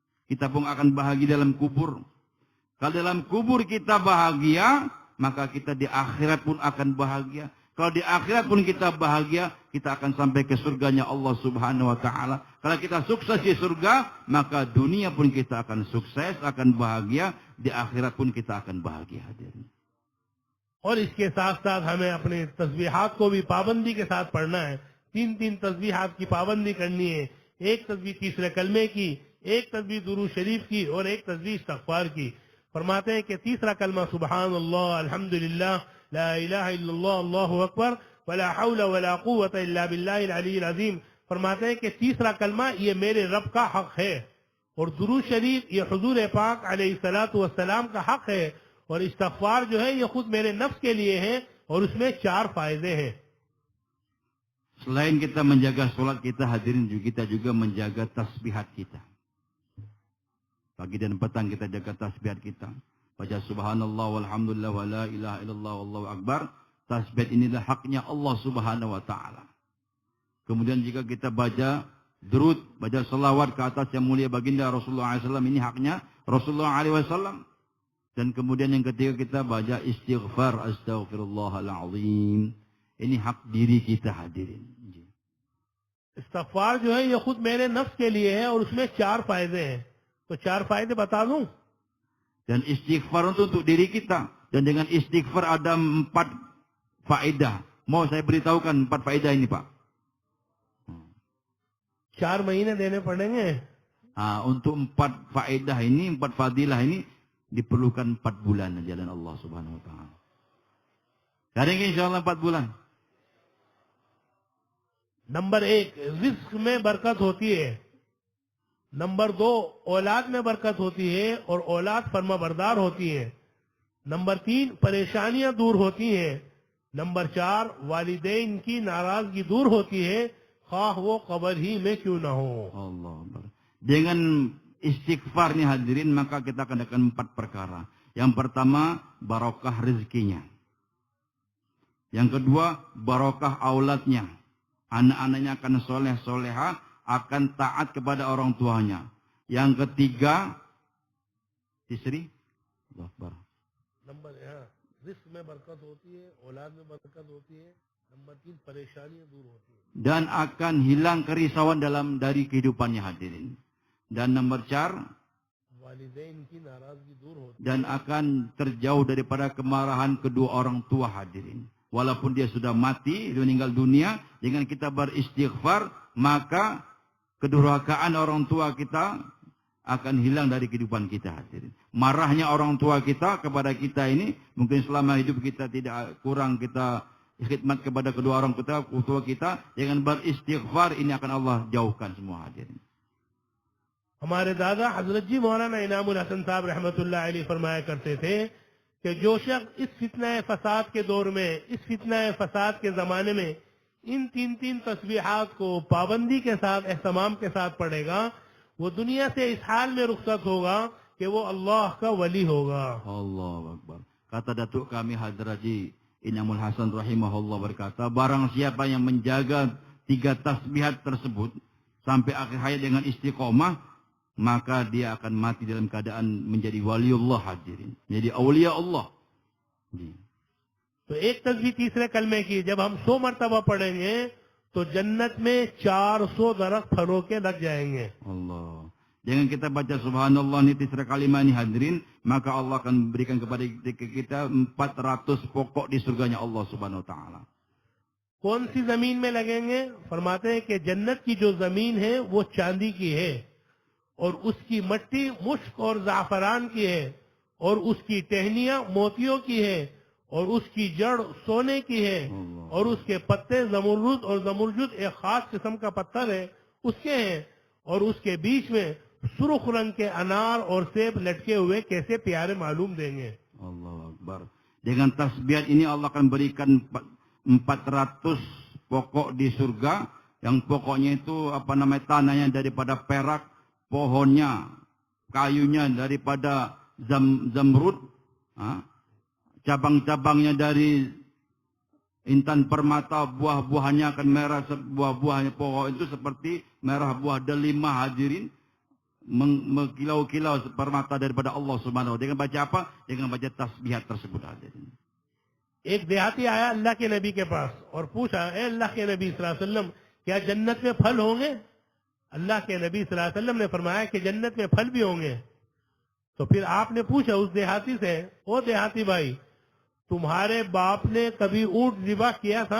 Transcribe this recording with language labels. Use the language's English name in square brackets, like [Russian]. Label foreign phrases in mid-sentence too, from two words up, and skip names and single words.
[Malay] kita pun akan bahagia dalam kubur. Kalau dalam kubur kita bahagia, maka kita di akhirat pun akan bahagia. Kalau di akhirat pun kita bahagia, kita akan sampai ke surganya Allah [Arabic] سبحانه وتعالى. [Malay] Kalau kita sukses di surga, maka dunia pun kita akan sukses, akan bahagia, di akhirat pun kita akan bahagia. Hadirin. [Hindi] और इसके साथ साथ हमें अपने तस्बीहात को भी पाबंदी के साथ पढ़ना है। 3 तस्बीहात की पाबंदी करनी है। एक तस्बीह तीसरे कलमे की, एक तस्बीह दुरूद शरीफ की और एक तस्बीह इस्तगफार की। फरमाते हैं कि तीसरा कलमा [Arabic] سبحان الله، الحمد لله، لا إله إلا الله، الله أكبر، ولا حول ولا قوة إلا بالله العلي العظيم. [Hindi] फरमाते हैं कि तीसरा कलमा ये मेरे रब का हक है, और दुरूद शरीफ ये हुजूर पाक [Arabic] عليه الصلاة والسلام [Hindi] का हक है, और इस्तगफार जो है ये खुद मेरे नफ्स के लिए है, और उसमें 4 फायदे हैं। [Malay] Selain kita menjaga sholat kita, hadirin, kita juga menjaga tasbihat kita. Pagi dan petang kita jaga tasbihat kita. Baca [Arabic] سبحان الله والحمد لله ولا إله إلا الله والله أكبر. [Malay] Tasbihat inilah haknya Allah [Arabic] سبحانه وتعالى. [Malay] Kemudian jika kita baca durud, baca salawat ke atas yang mulia baginda Rasulullah SAW, ini haknya Rasulullah SAW. Dan kemudian yang ketiga kita baca istighfar, astaghfirullahalazim. Ini hak diri kita, hadirin. [Hindi] इस्तगफार जो है ये खुद मेरे नफ्स के लिए है, और उसमें 4 फायदे हैं। तो 4 फायदे बता दूं? [Malay] Dan istighfar itu untuk diri kita. Dan dengan istighfar ada 4 faedah. Mau saya beritahukan 4 faedah ini, Pak? [Hindi] 4 महीने देने पड़ेंगे। [Malay] Untuk 4 faedah ini, 4 fadilah ini diperlukan 4 bulan jalan Allah [Arabic] سبحانه وتعالى. [Malay] Hari ini insyaallah 4 bulan. [Hindi] नंबर 1, रिस्क में बरकत होती है। नंबर 2, औलाद में बरकत होती है और औलाद फर्माबरदार होती है। नंबर 3, परेशानियां दूर होती हैं। नंबर 4, वालिदैन की नाराजगी दूर होती है, खाह वो कब्र ही में क्यों ना हो। [Arabic] الله أكبر. [Malay] Dengan istighfar nih hadirin, maka kita akan dapat 4 perkara. Yang pertama, barokah rezekinya. Yang kedua, barokah auladnya. Anak-anaknya akan soleh soleha, akan taat kepada orang tuanya. Yang ketiga, istri, Allah Akbar. [Hindi] नंबर रिस्क में बरकत होती है, औलाद में बरकत होती है। नंबर 3, परेशानियां दूर होती है। [Malay] Dan akan hilang kerisauan dari kehidupannya, hadirin. Dan nomor 4, [Hindi] वालिदैन की नाराजगी दूर होती है। [Malay] dan akan terjauh daripada kemarahan kedua orang tua, hadirin. Walaupun dia sudah mati, meninggal dunia, dengan kita beristighfar, maka kedurhakaan orang tua kita akan hilang dari kehidupan kita, hadirin. Marahnya orang tua kita kepada kita ini, mungkin selama hidup kita tidak kurang kita khidmat kepada kedua orang tua kita, dengan beristighfar ini akan Allah jauhkan semua, hadirin. [Hindi] हमारे दादा हजरत जी मौलाना इनामुल हसन साहब [Arabic] رحمة الله عليه [Hindi] फरमाया करते थे कि जो शख्स इस फितना फसाद के दौर में, इस फितना फसाद के जमाने में इन 3 तस्बीहात को पाबंदी के साथ, एहतमाम के साथ पढ़ेगा, वो दुनिया से इस हाल में रुखसत होगा कि वो अल्लाह का वली होगा। [Arabic] الله أكبر. [Malay] Kata datuk kami Hadrat Haji Inamul Hasan rahimahullah berkata, barang siapa yang menjaga 3 tasbihat tersebut sampai akhir hayat dengan istiqomah, maka dia akan mati dalam keadaan menjadi waliullah, hadirin. Jadi [Arabic] أولياء الله. [Hindi] तो एक तस्बीह तीसरे कलमे की जब हम 100 मरतबा पढ़ेंगे तो जन्नत में 400 दरख्त फलों के लग जाएंगे। Allah. [Malay] Dengan kita baca subhanallah ini [Hindi] तीसरा कलमा [Malay] ini, hadirin, maka Allah akan berikan kepada kita 400 pokok di surganya Allah [Arabic] سبحانه وتعالى. [Hindi] कौन सी जमीन में लगेंगे? फरमाते हैं कि जन्नत की जो जमीन है वो चांदी की है, और उसकी मट्टी मुश्क और जाफरान की है, और उसकी टहनियां मोतियों की है, और उसकी जड़ सोने की है, और उसके पत्ते जमुरुद, और जमुरुद एक खास किस्म का पत्थर है उसके हैं, और उसके बीच में सुर्ख रंग के अनार और सेब लटके हुए कैसे प्यारे मालूम देंगे। [Arabic] الله أكبر. [Malay] Dengan tasbihat ini Allah akan berikan 400 pokok di surga, yang pokoknya itu tanahnya daripada perak, pohonnya, kayunya daripada zamrud, cabang-cabangnya dari intan permata, buah-buahnya akan merah, buah-buahnya pokok itu seperti merah buah delima, hadirin. mengkilau-kilau permata daripada Allah [Arabic] سبحانه وتعالى. [Malay] Dengan baca apa? Dengan baca tasbihat tersebut hadirin. [Hindi] एक देहाती आया अल्लाह के नबी के पास और पूछा, ए अल्लाह के नबी [Arabic] صلى الله عليه وسلم, [Hindi] क्या जन्नत में फल होंगे? अल्लाह के नबी [Arabic] صلى الله عليه وسلم [Hindi] ने फरमाया कि जन्नत में फल भी होंगे। तो फिर आपने पूछा उस देहाती से, ओ देहाती भाई, तुम्हारे बाप ने कभी ऊंट ज़िबा किया था?